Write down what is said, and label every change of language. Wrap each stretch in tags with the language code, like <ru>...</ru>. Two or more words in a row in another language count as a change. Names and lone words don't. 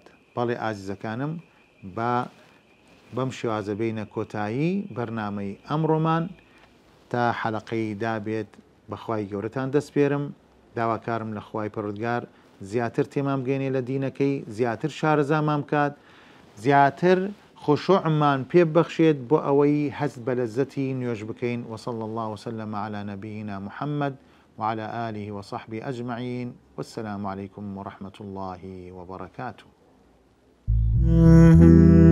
<ckb>بەڵێ ئازیزەکانم، بەم شێوازە بینە کۆتایی بەرنامەی ئەمڕۆمان تا حەلەقەی دابێت بەخوای گەورەتان دەسپێرم. داواکارم لە خوای پەروەردگار زیاتر تێمان بگەێنێ لە دینەکەی، زیاتر شارەزامان بکات، زیاتر خشوعمان پێ ببەخشێت بۆ ئەوەی هەست بە لەزەتی نوێژ بکەین.</ckb> <ar>وصلى الله وسلم على نبينا محمد وعلى آله وصحبه أجمعين، والسلام عليكم ورحمة الله وبركاته.</ar>